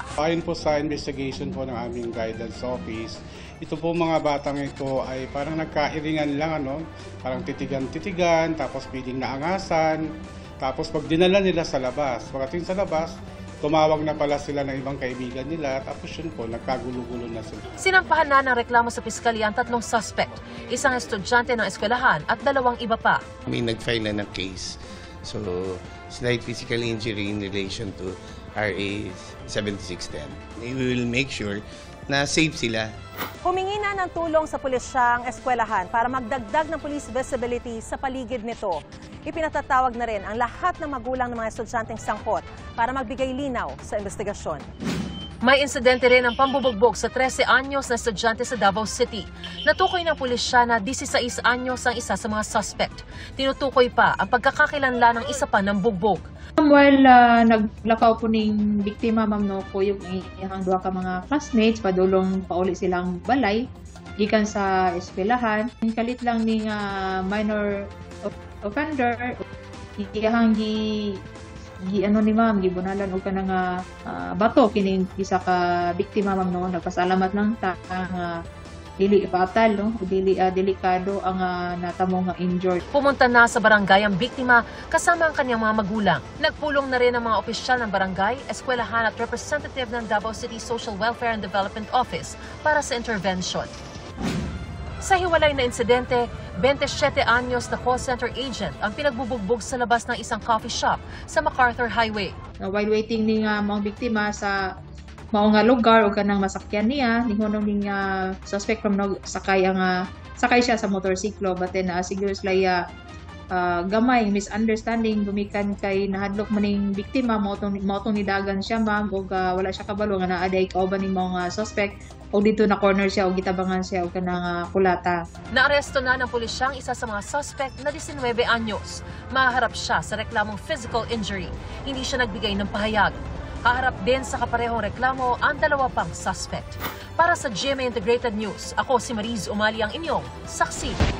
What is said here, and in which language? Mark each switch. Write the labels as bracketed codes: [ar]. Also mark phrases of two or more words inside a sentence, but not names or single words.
[tl] Ayon po sa investigation po ng aming [en] guidance office, [tl] ito po mga batang ito ay parang nagkairingan lang, parang titigan-titigan, tapos piling na angasan, tapos pag dinala nila sa labas, pagdating sa labas, tumawag na pala sila ng ibang kaibigan nila, tapos yun po, nagkagulo-gulo na sila. Sinampahan na ng reklamo sa piskalya ang 3 suspect, isang estudyante ng eskwelahan at 2 iba pa. May nag-file na ng case. [en] So, slight physical injury in relation to RA 7610. We will make sure na safe sila. [tl] Humingi na ng tulong sa pulisya ang eskwelahan para magdagdag ng police visibility sa paligid nito. Ipinatatawag na rin ang lahat ng magulang ng mga estudyanteng sangkot para magbigay linaw sa investigasyon. May insidente rin ang pambubugbog sa 13 anyos na estudyante sa Davao City. Natukoy ng pulisya na 16 anyos ang isa sa mga suspect. Tinutukoy pa ang pagkakakilanlan ng isa pa ng bugbog. [ceb] While naglakaw po ning biktima, ma'am, [tl] po yung [ceb] iyang 2 ka mga classmates, padulong pauli silang balay, gikan sa eskwelahan. Kalit lang ning minor offender, iyang ni ma'am, gibunalan og kanang bato kining isa ka biktima, ma'am, nagpasalamat lang ta dili fatal, dili delikado ang natamong injured. [tl] Pumunta na sa barangay ang biktima kasama ang kanyang mga magulang. Nagpulong na rin ang mga opisyal ng barangay, eskwelahan at representative ng Davao City Social Welfare and Development Office para sa intervention. Sa hiwalay na insidente, 27 anyos na [en] call center agent [tl] ang pinagbubugbog sa labas ng isang [en] coffee shop [tl] sa MacArthur Highway. [en] While waiting [ceb] ning mga biktima sa mao nga lugar o kanang masakyan niya, ningonong ning suspect from sakay siya sa motorsiklo, [en] but then [ceb] siguro sila gamay misunderstanding gumikan kay nahadlok man ning biktima, mautong nidagan siya, ma'am, og wala siya kabalo nga naaday kauban ning mga suspect, o dito na corner siya o gitabangan siya og kanang kulata. [tl] Naaresto na ng pulisya ang isa sa mga suspect na 19 anyos. Maharap siya sa reklamong [en] physical injury. [tl] Hindi siya nagbigay ng pahayag. Haharap din sa kaparehong reklamo ang 2 pang suspect. Para sa GMA Integrated News, ako si Mariz Umali, ang inyong saksi.